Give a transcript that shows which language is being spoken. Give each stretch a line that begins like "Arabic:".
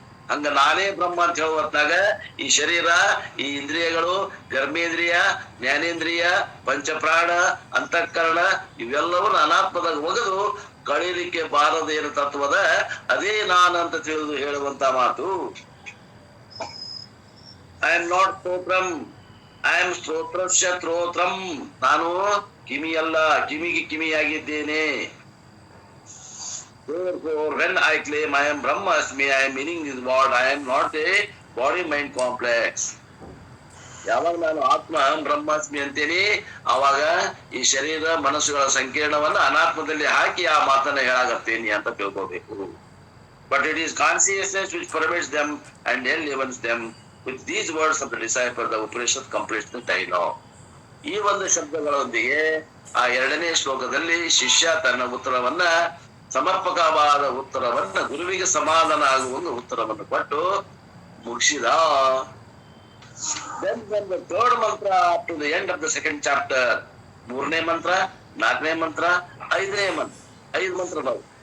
Kannada: ಹಂಗ ನಾನೇ ಬ್ರಹ್ಮ ಅಂತ ಹೇಳುವ ಹೊತ್ನಾಗ ಈ ಶರೀರ, ಈ ಇಂದ್ರಿಯಗಳು, ಕರ್ಮೇಂದ್ರಿಯ, ಜ್ಞಾನೇಂದ್ರಿಯ, ಪಂಚಪ್ರಾಣ, ಅಂತಃಕರಣ ಇವೆಲ್ಲವನ್ನ ಅನಾತ್ಮದಾಗ ಒಗೆದು ಕಳೀಲಿಕ್ಕೆ ಬಾರದೇನು ತತ್ವದ ಅದೇ ನಾನಂತ ತಿಳಿದು ಹೇಳುವಂತ ಮಾತು.
English: I am not ಸ್ತೋತ್ರಂ, I am ಸ್ತೋತ್ರಸ್ಯ ಸ್ತೋತ್ರಂ.
Kannada: ನಾನು ಕಿಮಿಯಲ್ಲ, ಕಿಮಿಗೆ ಕಿಮಿಯಾಗಿದ್ದೇನೆ.
English: Therefore, when I claim I am Brahmasmi, I am meaning is what? I am not a body-mind complex.
Kannada: ಯಾವಾಗ ನಾನು ಆತ್ಮ ಬ್ರಹ್ಮಾಸ್ಮಿ ಅಂತೇನಿ, ಅವಾಗ ಈ ಶರೀರ ಮನಸ್ಸುಗಳ ಸಂಕೀರ್ಣವನ್ನ ಅನಾತ್ಮದಲ್ಲಿ ಹಾಕಿ ಆ ಮಾತನ್ನ ಹೇಳಾಗತ್ತೇನಿ ಅಂತ ತಿಳ್ಕೋಬೇಕು.
English: But it is consciousness which pervades them and enlivens them. With these words of the disciple, the Upanishad completes the dialogue.
Kannada: ಈ ಒಂದು ಶಬ್ದಗಳೊಂದಿಗೆ ಆ 2ನೇ ಶ್ಲೋಕದಲ್ಲಿ ಶಿಷ್ಯ ತನ್ನ ಉತ್ತರವನ್ನ, ಸಮರ್ಪಕವಾದ ಉತ್ತರವನ್ನ, ಗುರುವಿಗೆ ಸಮಾಧಾನ ಆಗುವ ಉತ್ತರವನ್ನು ಕೊಟ್ಟು ಮುಗಿಸಿದ.
English: Then the third mantra up to the end of the second chapter,
Kannada: 3ನೇ ಮಂತ್ರ, 4ನೇ ಮಂತ್ರ, 5ನೇ ಮಂತ್ರ, 5 ಮಂತ್ರಗಳು.